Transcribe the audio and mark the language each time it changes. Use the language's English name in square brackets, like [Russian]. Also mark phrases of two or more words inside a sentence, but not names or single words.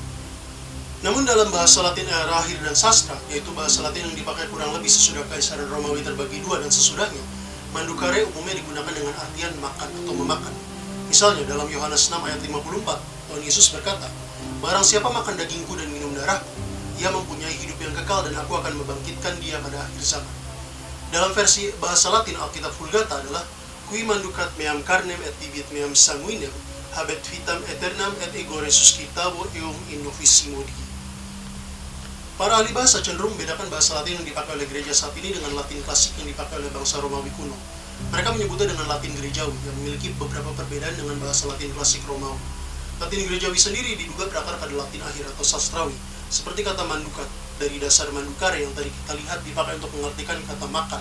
[Indonesian] Namun dalam bahasa Latin era akhir dan sastra, yaitu bahasa Latin yang dipakai kurang lebih sesudah Kaisaran Romawi terbagi dua dan sesudahnya, mandukare umumnya digunakan dengan artian makan atau memakan. Misalnya dalam Yohanes 6 ayat 54, Tuhan Yesus berkata, "Barang siapa makan dagingku dan minum darahku, ia mempunyai hidup yang kekal dan aku akan membangkitkan dia pada akhir zaman." Dalam versi bahasa Latin Alkitab Vulgata adalah [Latin] "Qui manducat meam carnem et bibit meam sanguinem, habet vitam aeternam et ego resuscitavo eum in novissimo Dei." [Indonesian] Para ahli bahasa cenderung membedakan bahasa Latin yang dipakai oleh gereja saat ini dengan Latin klasik yang dipakai oleh bangsa Romawi kuno. Mereka menyebutnya dengan Latin gerejawi yang memiliki beberapa perbedaan dengan bahasa Latin klasik Romawi. Latin gerejawi sendiri diduga berakar pada Latin akhir atau sastrawi, seperti kata mandukat dari dasar mandukare yang tadi kita lihat dipakai untuk mengartikan kata makan.